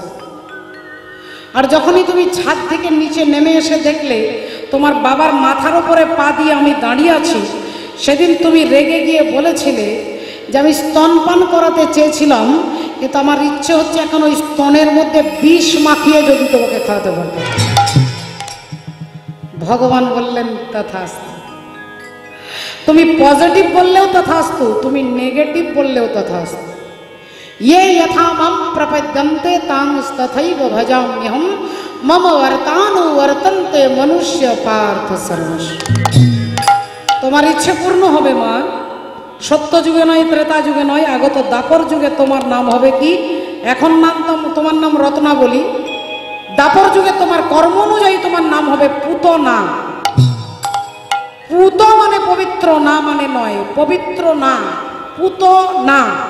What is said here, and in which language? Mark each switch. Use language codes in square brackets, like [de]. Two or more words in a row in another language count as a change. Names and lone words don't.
[bn] আর যখনই তুমি ছাদ থেকে নিচে নেমে এসে দেখলে তোমার বাবার মাথার উপরে পা দিয়ে আমি দাঁড়িয়ে আছি, সেদিন তুমি রেগে গিয়ে বলেছিলে যে আমি স্তনপান করাতে চেয়েছিলাম, কিন্তু আমার ইচ্ছে হচ্ছে এখন ওই স্তনের মধ্যে বিষ মাখিয়ে যদি তোমাকে খাওয়াতে পারতাম। ভগবান বললেন তথাস্তু। তুমি পজিটিভ বললেও তথাস্তু, তুমি নেগেটিভ বললেও তথাস্তু। [sa] ये यथा मम प्रपद्यन्ते तांस्तथैव भजाम्यहम् मम वर्तानुवर्तन्ते मनुष्य पार्थ सर्वस्व। [bn] তোমার ইচ্ছে পূর্ণ হবে মা। সত্য যুগে নয়, ত্রেতা যুগে নয়, আগত দাপর যুগে তোমার নাম হবে কি? এখন তোমার নাম রত্নাবলী। দাপর যুগে তোমার কর্ম অনুযায়ী তোমার নাম হবে পুতনা। পুত মানে পবিত্র, না মানে নয়, পবিত্র না, পুতনা।